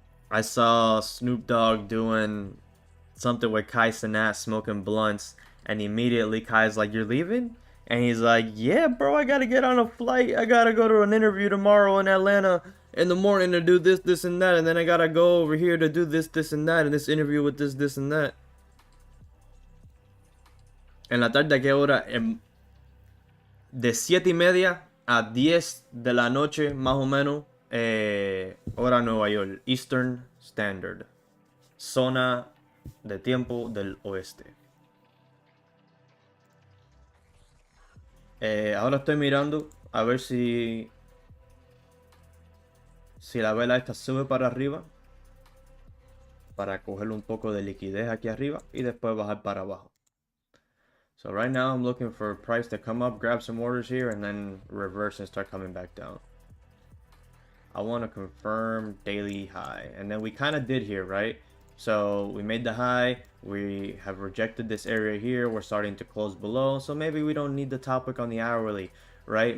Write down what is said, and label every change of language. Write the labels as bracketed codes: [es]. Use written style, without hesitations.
[en] I saw Snoop Dogg doing something with Kai Cenat smoking blunts, and immediately Kai's like, "You're leaving?" And he's like, "Yeah, bro, I gotta get on a flight. I gotta go to an interview tomorrow in Atlanta in the morning to do this, this, and that, and then I gotta go over here to do this, this, and that, and this interview with this, this, and that." [es] En la tarde, ¿a qué hora? De 7:30 a 10 de la noche, más o menos, hora Nueva York, Eastern Standard, zona de tiempo del oeste. Ahora estoy mirando a ver si la vela esta sube para arriba, para coger un poco de liquidez aquí arriba y después bajar para abajo. [en] So right now I'm looking for a price to come up, grab some orders here, and then reverse and start coming back down. I want to confirm daily high, and then we kind of did here, right? So we made the high, we have rejected this area here, we're starting to close below, so maybe we don't need the top wick on the hourly, right?